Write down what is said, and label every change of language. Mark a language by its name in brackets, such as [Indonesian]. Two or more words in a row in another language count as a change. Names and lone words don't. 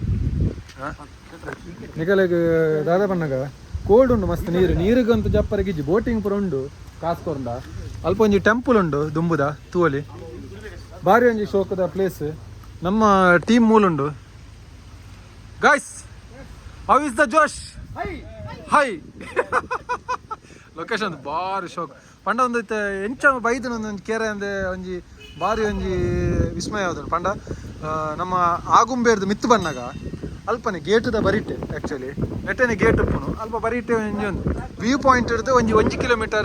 [Tulu] ನಿಕಲೆಗ್ ದಾದ ಪನ್ನಗ ಕೋಲ್ಡ್ ಉಂಡು ಮಸ್ತ್ ನೀರಿಗಂತೂ ಜಪ್ಪರಗಿಜ್ಜಿ ಬೋಟಿಂಗ್ ಪೂರ ಉಂಡು ಕಾಸ್ಕೊರ್ಂಡ ಅಲ್ಪ ಒಂಜಿ ಟೆಂಪಲ್ ಉಂಡು ದುಂಬುದ ತೂವಲಿ ಭಾರಿ ಒಂಜಿ ಶೋಕದ ಪ್ಲೇಸ್ ನಮ್ಮ ಟೀಮ್ ಮೂಲುಂಡು [English] guys how is the [Hindi] जोश है [Tulu] ಲೊಕೇಶನ್ ಭಾರಿ ಶೋಕ್ ಪಂಡ ಒಂದು ಎಂಚ ಬೈದನ ಒಂದೊಂದು ಕೆರೆ ಅಂದೆ ಒಂಜಿ ಭಾರಿ ಒಂಜಿ ವಿಸ್ಮಯ ಆದನು ಪಂಡ ನಮ್ಮ ಆಗುಂಬೇರ್ದು ಮಿತ್ತು ಬನ್ನಾಗ ಅಲ್ಪನೆ ಗೇಟದ ಬರಿಟೆ ಆ್ಯಕ್ಚುಲಿ ನೆಟ್ಟನೆ ಗೇಟ್ ಉಪ್ಪುನು ಅಲ್ಪ ಬರಿಟೆ ಒಂಜಿ ಒಂದು [English] view point [Tulu] ಹಿಡಿದು ಒಂಜಿ ಕಿಲೋಮೀಟರ್